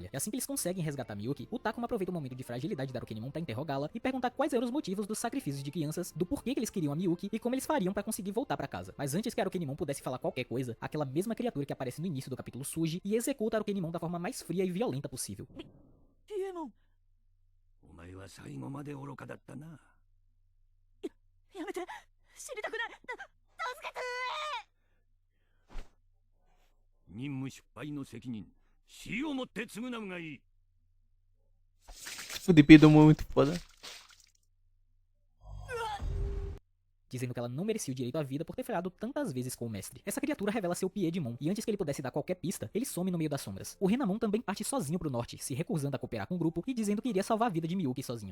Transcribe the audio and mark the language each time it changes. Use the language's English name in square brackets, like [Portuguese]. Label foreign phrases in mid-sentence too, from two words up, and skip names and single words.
[Portuguese] E assim que eles conseguem resgatar Miyuki, o Takuma aproveita o momento de fragilidade da Arukenimon para interrogá-la e perguntar quais eram os motivos dos sacrifícios de crianças, do porquê que eles queriam a Miyuki e como eles fariam para conseguir voltar para casa. Mas antes que a Arukenimon pudesse falar qualquer coisa, aquela mesma criatura que aparece no início do capítulo surge e executa a Arukenimon da forma mais fria e violenta possível. [Japanese] ピエモン、お前は最後まで愚かだったな。やめて、死にたくない、助けて。任務失敗の責任、死をもって償うがいい。 [Portuguese] O DP do Mon é muito foda. Dizendo que ela não merecia o direito à vida por ter falhado tantas vezes com o mestre. Essa criatura revela seu Piedmon, e antes que ele pudesse dar qualquer pista, ele some no meio das sombras. O Renamon também parte sozinho pro norte, se recusando a cooperar com o grupo e dizendo que iria salvar a vida de Miyuki sozinho.